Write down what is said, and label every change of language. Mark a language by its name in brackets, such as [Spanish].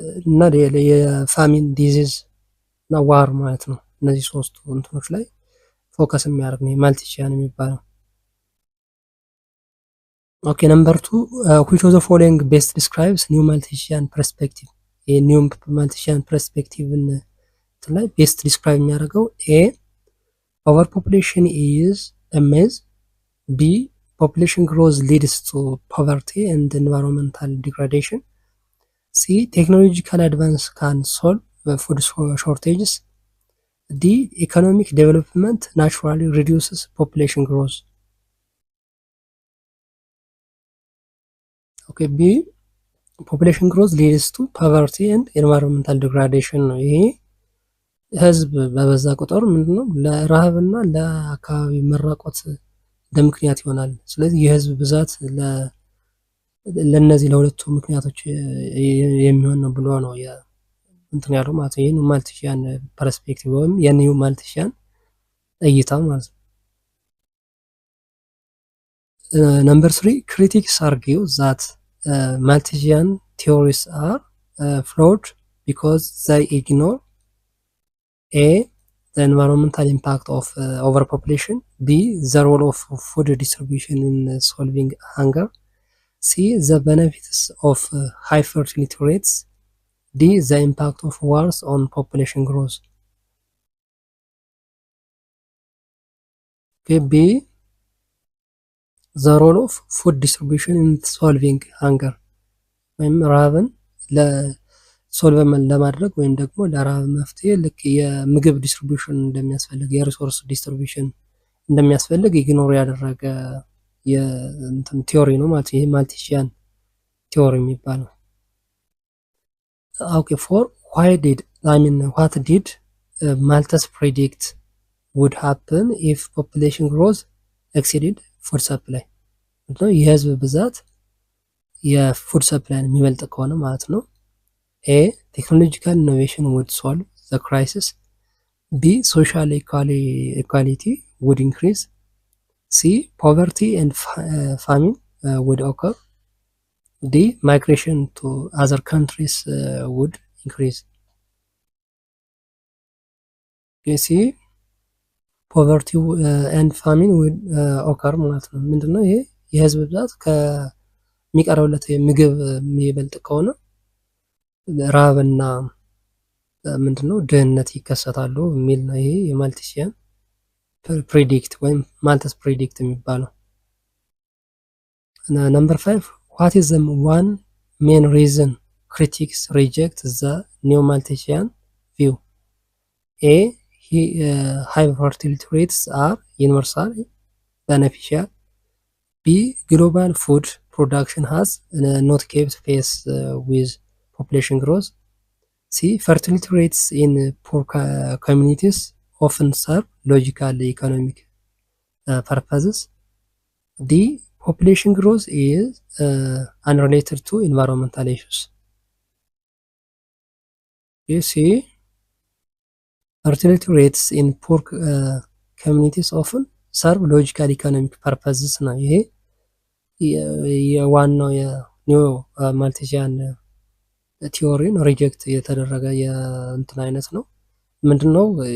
[Amharic] እና የፋሚን ዲዚዝ እና ዋር ማለት ነው። እነዚህ ሶስቱ እንትኖች ላይ ፎከስ የሚያደርግ ነው ማልቲሲያን የሚባለው። ኦኬ ነምበር 2 [English] which of the following best describes new Malthusian perspective? [Amharic] የኒው ማልቲሲያን ፐርስፔክቲቭን ላይ ቤስት ዲስክራይብ የሚያደርገው ኤ [English] overpopulation is a myth. B. Population growth leads to poverty and environmental degradation. C. Technological advance can solve food shortages. D. Economic development naturally reduces population growth. Okay. B. Population growth leads to poverty and environmental degradation. [Amharic] ይሄ ህዝብ በበዛ ቁጥር ምንድነው ለረሃብና ለአካባቢ መራቆት ምክንያት ይሆናል። ስለዚህ የህዝብ ብዛት ለነዚህ ለሁለቱ ምክንያቶች የሚሆን ነው ብሎ ነው እንትን ያለው ማለት ነው። የኒው ማልቲሲያን ፐርስፔክቲቭ ወይም የኒው ማልቲሲያን እይታ ማለት ነው። [English] ነምበር 3 critics argue that Malthusian theories are flawed because they ignore A. The environmental impact of overpopulation. B. The role of food distribution in solving hunger. C. The benefits of high fertility rates. D. The impact of wars on population growth. Okay. B. The role of food distribution in solving hunger. [Amharic] ወይም ረሃብን ሶልቭ ለማድረግ ወይም ደግሞ ለረሃብ መፍትሄ ልክ የምግብ ዲስትሪቢዩሽን እንደሚያስፈልግ የሪሶርስ ዲስትሪቢዩሽን እንደሚያስፈልግ ኢግኖር ያደረገ የእንትን ቲዮሪ ነው ማለት ይሄ ማልቲሲያን ቲዮሪ የሚባለው። ኦኬ ፎር [English] what did Malthus predict would happen if population growth exceeded food supply? [Amharic] የህዝብ ብዛት የፉድ ሰፕላይን የሚበልጥ ከሆነ ማለት ነው። A. [English] Technological innovation would solve the crisis. B. Social equality would increase. C. Poverty and famine would occur. D. Migration to other countries would increase. Okay, C. Poverty and famine would occur [Amharic] ማለት ነው። ምንድነው ይሄ የህዝብ ብዛት ከሚቀርብለት ምግብ የሚበልጥ ከሆነ ራብና ምንድነው ድህነት ይከሰታሉ የሚል ነው ይሄ የማልቲሲያን ፕሪዲክት ወይም ማልተስ ፕሪዲክት የሚባለው። ነምበር 5 [English] what is the one main reason critics reject the new Malthusian view? [Amharic] A. [English] High fertility rates are universal beneficial. B. Global food production has not kept pace with population growth. C. Fertility rates in poor communities often serve logical economic purposes. D. Population growth is unrelated to environmental issues. C. Fertility rates in poor communities often serve logical economic purposes [Amharic] ነው። ይሄ የዋናው የኒው ማልቴዚያን ቲዎሪን ሪጀክት የተደረገ የእንትን አይነት ነው። ምንድነው?